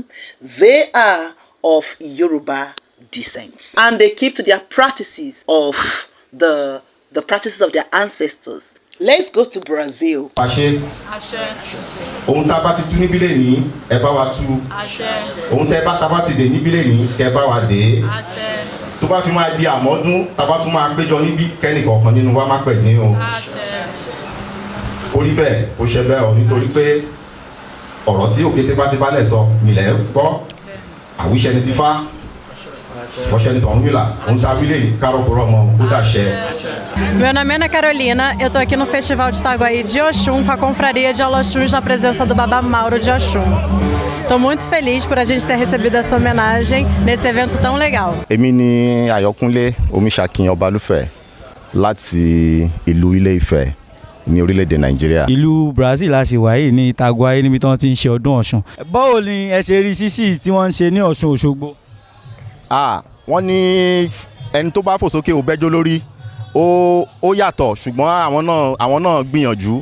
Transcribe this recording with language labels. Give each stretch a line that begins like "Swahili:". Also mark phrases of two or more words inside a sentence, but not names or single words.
English: They are of Yoruba descent. And they keep to their practices of the practices of their ancestors. Let's go to Brazil.
Yoruba: Àṣẹ. Ohun tá a bá ti tú níbí lẹ́yìn ẹ bá wa tú. Ohun tá a bá ti dè níbí lẹ́yìn kẹ́ bá wa dè. Tó bá fi máa di àmọ́dún tá a bá tún máa péjọ níbí kẹ́nìkọ̀ọ̀kan nínú wa má pẹ̀ dín o. Orí bẹ́ẹ̀ ó ṣe bẹ́ẹ̀ o nítorí pé ọ̀rọ̀ tí òkété bá ti bálẹ̀ sọ nílẹ̀ gbọ́ àwíṣẹ́ ni ti fá fọ́ṣẹ́ ni tọ̀hún mìlà ohun tá a wí lẹ́yìn kárọ̀kọ̀rọ̀ ọmọ ó dàṣẹ.
Portuguese: Meu nome é Ana Carolina, eu tô aqui no Festival de Itaguaí de Oxum com a confraria de Oloxuns na presença do Baba Mauro de Oxum. Tô muito feliz por a gente ter recebido essa homenagem nesse evento tão legal.
Yoruba: Èmi ni Ayọ̀kúnlé Omiṣakin Ọbalúfẹ̀ láti ìlú Ilé-Ifẹ̀ ní orílẹ̀-èdè Nàìjíríà. Ìlú Brazil láti wáyé ní Itaguaí níbi tí wọ́n ti ń ṣe ọdún Ọ̀ṣun. Báwo ni ẹ ṣe rí sísì tí wọ́n ń ṣe ní Ọ̀ṣun Òṣogbo? Wọ́n ní ẹni tó bá fò sókè ò bẹ́jọ́ lórí ó yàtọ̀ ṣùgbọ́n àwọn náà gbìyànjú.